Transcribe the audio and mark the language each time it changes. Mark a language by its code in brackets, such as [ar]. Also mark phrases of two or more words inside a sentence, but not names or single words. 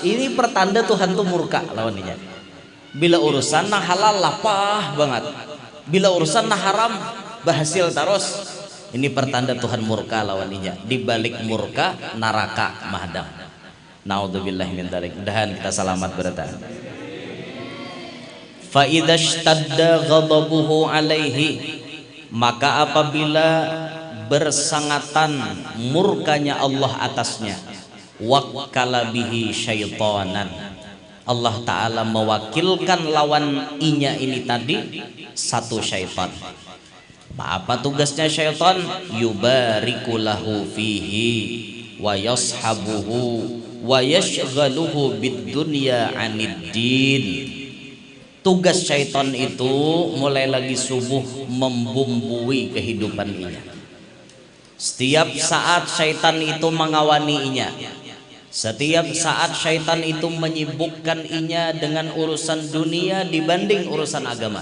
[bjn] Ini pertanda Tuhan tuh murka lawannya. Bila urusan nah halal lapah banget, bila urusan nah haram berhasil tarus. Ini pertanda Tuhan murka lawannya. Di balik murka neraka mahadang. [ar] نعوذ بالله من ذلك. [bjn] Mudahan kita selamat berada. [ar] فإذا اشتد غضبه عليه, [bjn] maka apabila bersangatan murkanya Allah atasnya, [ar] وكل به شيطانا, [bjn] Allah Ta'ala mewakilkan lawan inya ini tadi satu syaitan. Apa tugasnya syaitan? [ar] يبارك له فيه ويصحبه ويشغله بالدنيا عن الدين. [bjn] Tugas syaitan itu mulai lagi subuh membumbui kehidupan inya. Setiap saat syaitan itu mengawani inya. Setiap saat syaitan itu menyibukkan inya dengan urusan dunia dibanding urusan agama.